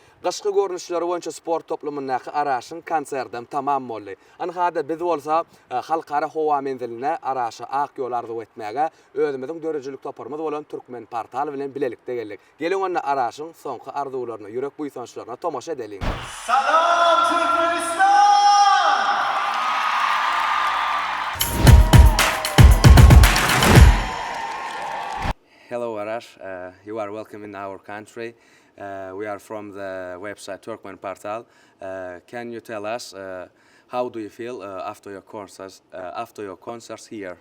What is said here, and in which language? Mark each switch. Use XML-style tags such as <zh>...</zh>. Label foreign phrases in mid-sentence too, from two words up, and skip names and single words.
<tk>Gaşky görnüşleri boýunça sport toplumundaky Araşyň konsertem tamam boldy. Anhada biz bolsa halkara howa menziline Araşa ak ýol arzu etmäge özümiziň dörejelik toparmaz bolan Turkmenportal bilen bilelikde geldik. Gelin onda Araşyň soňky arzuwlaryna, ýürek buýsançlaryna tomaşa edelim. Salam Turkmenistan!</tk> <en>Hello Arash, you are welcome in our country. We are from the website Turkmenportal. Can you tell us how do you feel after your concerts here?</en>